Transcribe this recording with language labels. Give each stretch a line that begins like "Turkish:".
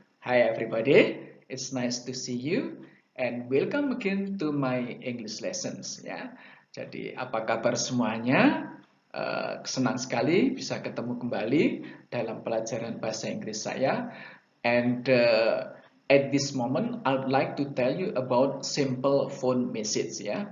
English: Hi everybody, it's nice to see you and welcome again to my English lessons ya.
Indonesian: Jadi apa kabar semuanya? Senang sekali bisa ketemu kembali dalam pelajaran bahasa Inggris saya.
English: And at this moment, I would like to tell you about simple phone message ya.